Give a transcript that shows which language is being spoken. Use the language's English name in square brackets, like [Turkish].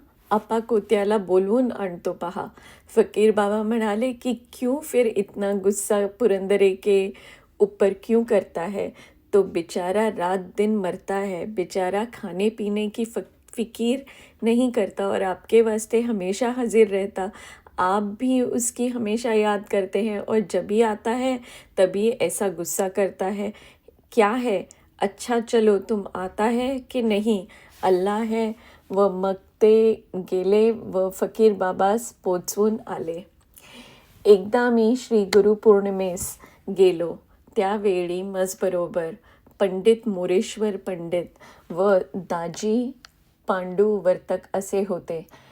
[Marathi] आपा कोत्याला बोलवून आणतो पहा. फकीर बाबा म्हणाले की [Hindi] क्यों फिर इतना गुस्सा पुरंदरे के ऊपर क्यों करता है. तो बेचारा रात दिन मरता है, बेचारा खाने पीने की फिकीर नहीं करता और आपके वास्ते हमेशा हाजिर रहता. आप भी उसकी हमेशा याद करते हैं और जब भी आता है तभी ऐसा गुस्सा करता है. क्या है, अच्छा चलो तुम आता है की नाही, अल्लाह है. [Marathi] व मग ते गेले व फकीर बाबास पोचवून आले. एकदा मी श्री गुरुपौर्णिमेस गेलो. त्यावेळी मजबरोबर पंडित मोरेश्वर पंडित व दाजी पांडू वर्तक असे होते.